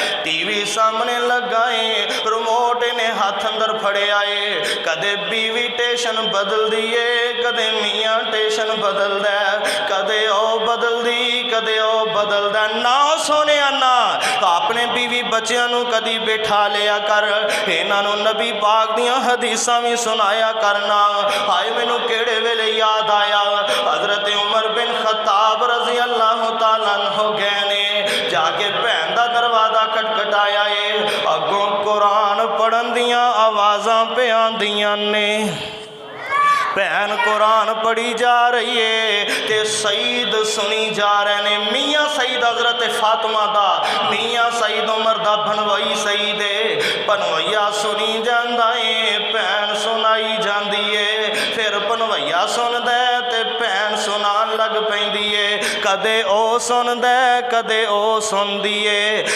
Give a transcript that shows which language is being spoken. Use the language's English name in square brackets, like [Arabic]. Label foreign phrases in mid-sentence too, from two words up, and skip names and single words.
[Punjabi] ٹی وی سامنے لگائے، ریموٹ نے ہتھ اندر پھڑے آئے، کدے بیوی ٹیشن بدل دیے، کدے میاں ٹیشن بدلدا، کدے او بدلدی کدے او بدلدا. نا سونے نا اپنے بیوی بچیاں نوں کدی بیٹھا لیا کر، انہاں نوں نبی پاک دیاں حدیثاں بھی سنایا کرنا. ہائے مینوں کیہڑے ویلے یاد آیا، حضرت عمر بن خطاب [Arabic] رضي الله تعالى عنه [Punjabi] گئے نے، جا کے بھین دا دروازہ کھٹکھٹایا ہے، اگوں قرآن پڑھن دیاں آوازاں پے آندیاں نے. بھین قرآن پڑھی جا رہی ہے تے سعید سنی جا رہے نے. میاں سعید حضرت فاطمہ دا، میاں سعید عمر دا بھنوئی سعید ہے، بھنوئیا سنی جاندا ہے، بھین سنائی جاندی ہے، فیر بھنوئیا سندا ہے تے بھین سنان لگ پیندی ہے، کدے او سندا ہے کدے او سندی ہے.